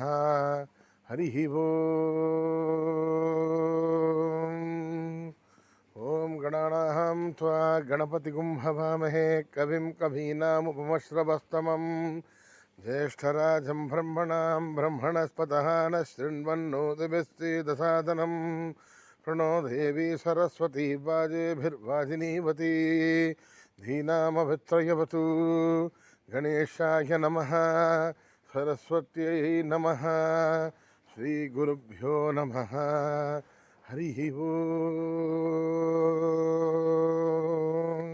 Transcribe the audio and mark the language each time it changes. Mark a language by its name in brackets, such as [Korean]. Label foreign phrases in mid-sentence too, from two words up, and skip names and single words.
[Sanskrit] హరి ఓం. ఓం గణానాం త్వా గణపతిగుం హవామహే కవిం కవీనాముపమశ్రవస్తమం జ్యేష్ఠరాజం బ్రహ్మణాం బ్రహ్మణస్పతః న శృణ్వన్నోతిభిశ్చేదసాదనం प्रणो देवी सरस्वती वाजेभिर्वाजिनीवती धीनामभित्रयवतु. गणेशाय नमः. सरस्वत्यै नमः. श्रीगुरुभ्यो नमः. हरि ओम्.